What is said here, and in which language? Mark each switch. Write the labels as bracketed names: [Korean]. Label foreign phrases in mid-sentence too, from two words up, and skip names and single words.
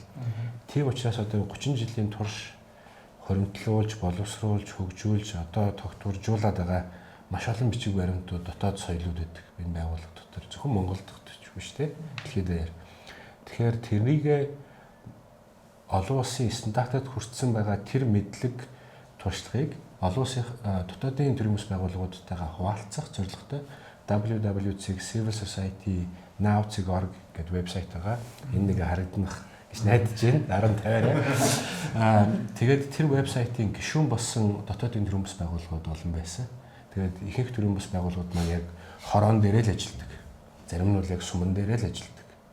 [Mongolian] Тийм учраас одоо 30 жилийн турш хоримтлуулж, боловсруулж, хөгжүүлж, одоо тогтворжуулаад байгаа маш олон бичиг баримтууд, дотоод соёлууд байдаг энэ байгууллага дотор. Зөвхөн Монголд ч биш те дэлхийд даяар. Тэгэхээр тэрнийг олон улсын стандартад хүртсэн байгаа тэр мэдлэг туршлагыг олон улсын дотоодын төрийн бас байгууллагуудтайгаа хуваалцах зорилготой www.civilsociety.now.org гэдэг вебсайт байгаа. Энэ нэг харагдах гэж найдаж байна. 10 тавиараа. Тэгээд тэр вебсайтын гишүүн болсон дотоодын төрийн бас байгууллагууд олон байсан. Тэгээд ихэнх төрийн бас байгууллагууд маань яг хорон дээрээ л ажилладаг. Зарим нь бол яг суман дээрээ л ажилладаг.